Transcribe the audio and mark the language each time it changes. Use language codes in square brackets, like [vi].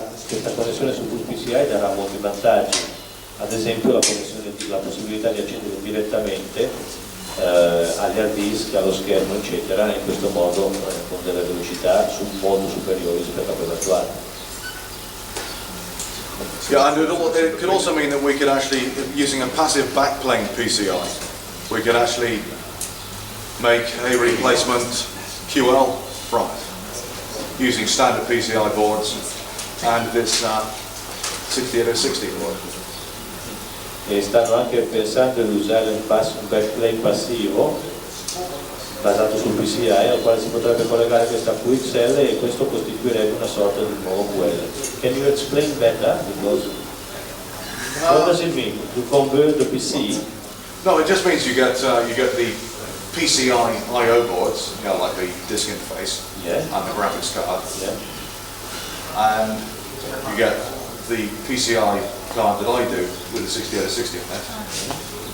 [it] Questa connessione su bus PCI darà molti vantaggi, ad esempio la possibilità di accedere direttamente agli hard disk, allo schermo eccetera, in questo modo con delle velocità molto superiori rispetto a quella attuale. [en] Yeah, and it could also mean that we could actually, using a passive backplane PCI, we could actually make a replacement QL from it, using standard PCI boards and this 6060 board. [it] E stanno anche pensando di usare un backplane passivo basato sul PCI al quale si potrebbe collegare questa QXL e questo costituirebbe una sorta di nuovo QL. [en] Can you explain better? Because what does it mean to convert the PC? No, it just means you get the PCI I/O boards, you know, like the disk interface and the graphics card, and you get the PCI card that I do with the 6060 on it.